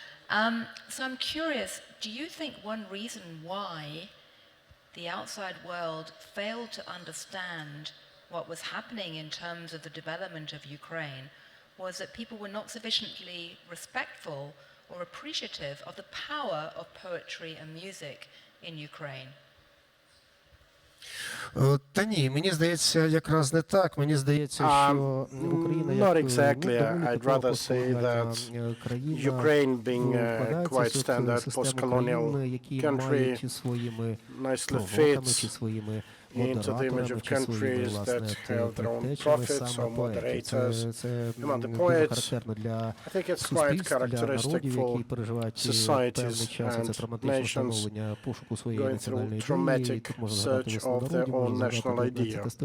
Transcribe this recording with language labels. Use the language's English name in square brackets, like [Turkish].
[English] So I'm curious, do you think one reason why the outside world failed to understand what was happening in terms of the development of Ukraine was that people were not sufficiently respectful or appreciative of the power of poetry and music in Ukraine? [Ukrainian] Та ні, мені здається, якраз не так. Мені здається, що Україна [English] Not exactly. I'd rather say that Ukraine, being a quite standard post-colonial country, nicely fits into the image of countries that have their own prophets or moderators. Among the poets, I think it's quite characteristic for societies and nations going through traumatic search of their own national idea.